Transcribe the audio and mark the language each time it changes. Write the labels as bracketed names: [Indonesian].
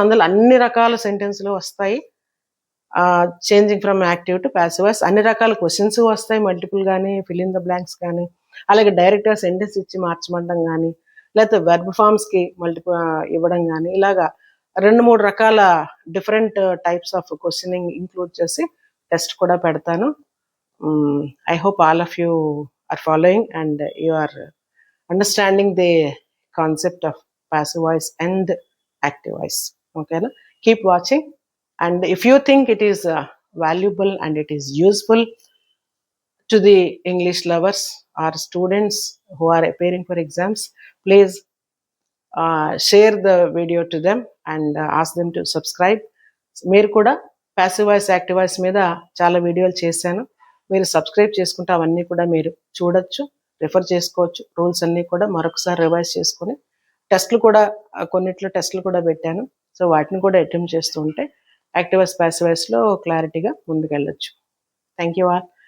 [Telugu] అందులో అన్ని రకాల సెంటెన్స్లు వస్తాయి. [English] changing from active to passive voice [Telugu] అన్ని రకాల క్వశ్చన్స్ వస్తాయి, మల్టిపుల్ కానీ, ఫిల్ ఇన్ ద బ్లాంక్స్ కానీ, అలాగే డైరెక్ట్గా సెంటెన్స్ ఇచ్చి మార్చమండం కానీ, లేకపోతే వెర్బ్ ఫామ్స్కి మల్టిపుల్ ఇవ్వడం కానీ, ఇలాగా 2-3 రకాల different types of questioning include చేసి టెస్ట్ కూడా పెడతాను. [English] I hope all of you are following and you are understanding the concept of passive voice and active voice. Okay, na? Keep watching, and if you think it is valuable and it is useful to the English lovers or students who are appearing for exams, please share the video to them and ask them to subscribe. [Telugu] మీరు కూడా passive voice, active voice మీద చాలా వీడియోలు చేశాను. మీరు subscribe చేసుకుంటే అవన్నీ కూడా మీరు చూడొచ్చు, రిఫర్ చేసుకోవచ్చు. రూల్స్ అన్నీ కూడా మరొకసారి రివైజ్ చేసుకొని టెస్ట్లు కూడా కొన్నిట్లో టెస్ట్లు కూడా పెట్టాను. సో వాటిని కూడా అటెంప్ట్ చేస్తూ ఉంటే యాక్టివ్ వాయిస్, ప్యాసివ్ వాయిస్లో క్లారిటీగా ముందుకెళ్ళొచ్చు. [English] Thank you all.